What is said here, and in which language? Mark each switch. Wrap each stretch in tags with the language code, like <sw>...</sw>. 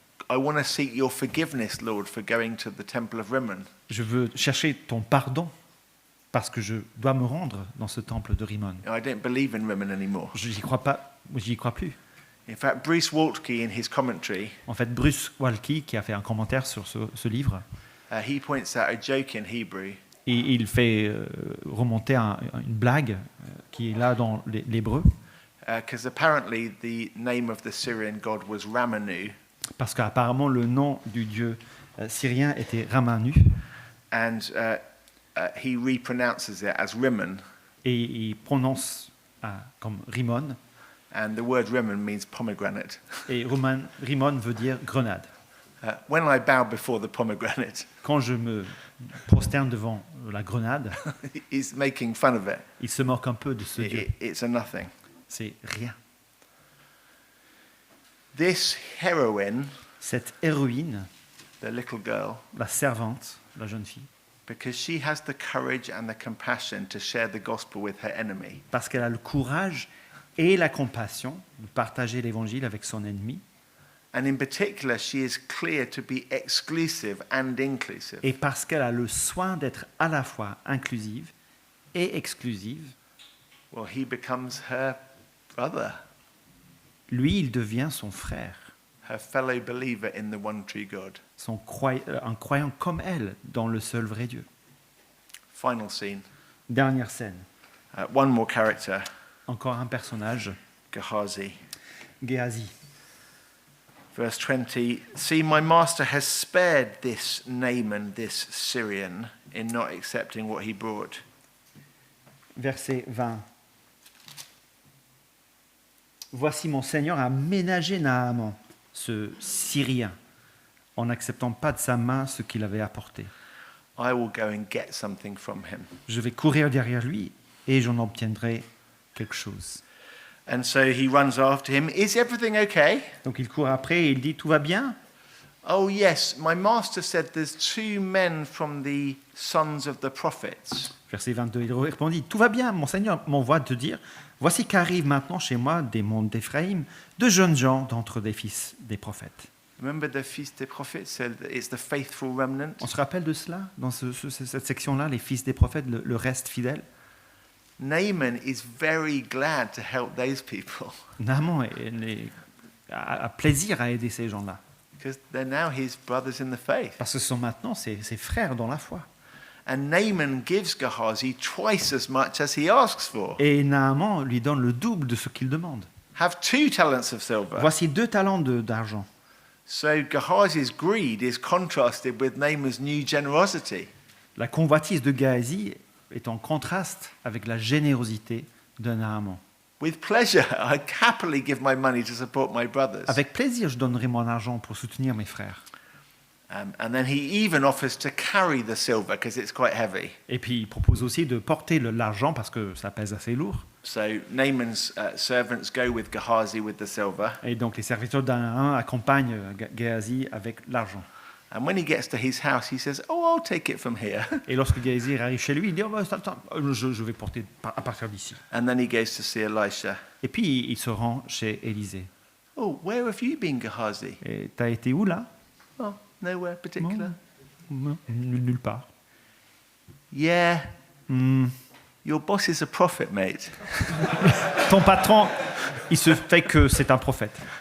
<en>I want to seek your forgiveness, Lord, for going to the temple of Rimmon.</en> <fr>Je veux chercher ton pardon parce que je dois me rendre dans ce temple de Rimon.</fr> <en>I don't believe in Rimmon anymore.</en> <fr>Je n'y crois pas, j'y crois plus.</fr> <en>In fact, Bruce Waltke, in his commentary,</en> <fr>En fait, Bruce Waltke, qui a fait un commentaire sur ce livre,</fr> <en>he points out a joke in Hebrew</en> <fr>et il fait remonter une blague qui est là dans l'hébreu,</fr> <en>because apparently the name of the Syrian god was Ramanu,</en> <fr>parce qu'apparemment le nom du dieu syrien était Ramanu,</fr> <en>and he repronounces it as Rimmon,</en> <fr>et il prononce comme Rimon,</fr> <en>and the word Rimmon means pomegranate.</en> <fr>et Rimon veut dire grenade.</fr> <en>When I bow before the pomegranate,</en> <fr>Quand je me prosterne devant la grenade,</fr> <en>he's making fun of it.</en> <fr>il se moque un peu de ce dieu.</fr> <en>It's a nothing.</en> <fr>C'est rien.</fr> <en>This heroine,</en> <fr>Cette héroïne,</fr> <en>the little girl,</en> <fr>la servante, la jeune fille,</fr> <en>because she has the courage and the compassion to share the gospel with her enemy,</en> <fr>parce qu'elle a le courage et la compassion de partager l'évangile avec son ennemi,</fr> <en>And in particular, she is clear to be exclusive and inclusive.</en> <fr>Et parce qu'elle a le soin d'être à la fois inclusive et exclusive,</fr> <en>Well, he becomes her brother,</en> <fr>lui, il devient son frère,</fr> <en>her fellow believer in the one true God.</en> <fr>un croyant comme elle dans le seul vrai Dieu.</fr> <en>Final scene.</en> <fr>Dernière scène,</fr> <en>One more character,</en> <fr>encore un personnage,</fr> <en>Gehazi.</en> <fr>Géasi.</fr> <en>Verse 20, see, my master has spared this Naaman, this Syrian, in not accepting what he brought.</en> <fr>Verset 20. Voici mon Seigneur a ménagé Naaman, ce Syrien, en n'acceptant pas de sa main ce qu'il avait apporté.</fr> <en>I will go and get something from him.</en> <fr>Je vais courir derrière lui et j'en obtiendrai quelque chose.</fr> <en>And so he runs after him. Is everything okay?</en> <fr>Donc il court après et il dit, tout va bien?</fr> <en>Oh, yes, my master said there's 2 men from the sons of the prophets.</en> <fr>Verset 22, il répondit, tout va bien, mon Seigneur m'envoie te dire, voici qu'arrivent maintenant chez moi des mondes d'Éphraïm, de jeunes gens d'entre des fils des prophètes.</fr> <en>Remember the feast des prophets? So it's the faithful remnant.</en> <fr>On se rappelle de cela, dans cette section-là, les fils des prophètes, le reste fidèle?</fr> <en>Naaman is very glad to help those people</en> <fr>Naaman a plaisir à aider ces gens-là,</fr> <en>because they're now his brothers in the faith.</en> <fr>parce que ce sont maintenant ses frères dans la foi.</fr> <en>And Naaman gives Gehazi twice as much as he asks for.</en> <fr>Et Naaman lui donne le double de ce qu'il demande.</fr> <en>Have 2 talents of silver.</en> <fr>Voici 2 talents d'argent.</fr> <en>So Gehazi's greed is contrasted with Naaman's new generosity.</en> <fr>La convoitise de Géasi est en contraste avec la générosité de Naaman.</fr> <en>With pleasure, I'd happily give my money to support my brothers.</en> <fr>Avec plaisir, je donnerai mon argent pour soutenir mes frères.</fr> <en>And then he even offers to carry the silver because it's quite heavy.</en> <fr>Et puis il propose aussi de porter l'argent parce que ça pèse assez lourd.</fr> <en>So Naaman's servants go with Gehazi with the silver.</en> <fr>Et donc les serviteurs d'un accompagnent Géasi avec l'argent.</fr> <en>And when he gets to his house, he says, "Oh, I'll take it from here."</en> <fr>Et lorsque Géasi arrive chez lui, il dit oh, bah, attends, je vais porter à partir d'ici.</fr> <en>And then he goes to see Elisha.</en> <fr>Et puis il se rend chez Élisée.</fr> <en>Oh, where have you been, Gehazi?</en> <fr>Et t'as été où là?</fr> <en>Oh, nowhere particular.</en> <fr>Non, nulle part.</fr> <en>Yeah, Hmm. your boss is a prophet, mate.</en> <fr>Ton patron, il se fait que c'est un prophète.</fr>